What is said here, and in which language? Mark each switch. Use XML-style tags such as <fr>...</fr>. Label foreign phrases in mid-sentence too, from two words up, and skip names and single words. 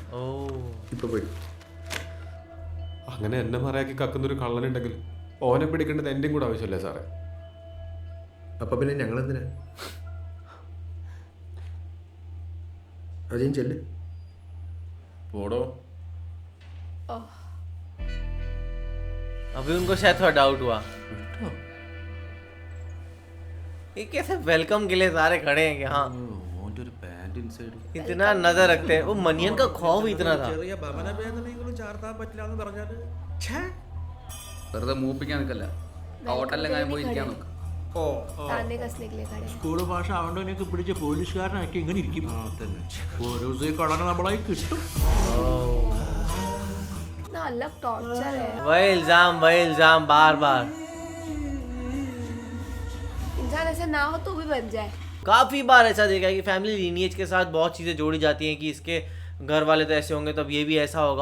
<ml>ഇപ്പൊ പോയി. അങ്ങനെ എന്നെ മറയാക്കി കക്കുന്നൊരു കള്ളനുണ്ടെങ്കിൽ ഓനെ പിടിക്കേണ്ടത് എൻ്റെയും കൂടെ ആവശ്യമല്ലേ സാറേ? അപ്പൊ പിന്നെ ഞങ്ങളെന്തിനാ? അജയൻ ചെല്ല്. പോടോ.</ml> <hi>अभी उनको शायद थोड़ा डाउट हुआ. ये कैसे वेलकम के लिए सारे खड़े हैं कि हाँ इतना नजर रखते हैं. वो मनियन का खौफ इतना था.</hi> <ml>വെറുതെ മൂപ്പിക്കാൻ നിൽക്കല്ല, ഹോട്ടലിലെങ്ങാനും പോയി ഇരിക്കാൻ നോക്ക്.</ml> <hi>ताने कसने के लिए खड़े.</hi> <ml>സ്കൂൾ ഭാഷ അവണ്ടവനെയൊക്കെ പിടിച്ച പോലീസുകാരനാക്കി ഇങ്ങനെ ഇരിക്കും. ഓരോ ദിവസം കളനെ നമ്മളായി കിട്ടും.</ml> <hi>इतना अलग टॉर्चर है. वही इल्जाम बार बार. इंसान ऐसे ना हो तो भी बन जाए. काफी बार ऐसा देखा है कि फैमिली लीनिएज के साथ बहुत चीजें जोड़ी जाती हैं कि इसके घर वाले तो ऐसे होंगे तब ये भी ऐसा होगा.</hi>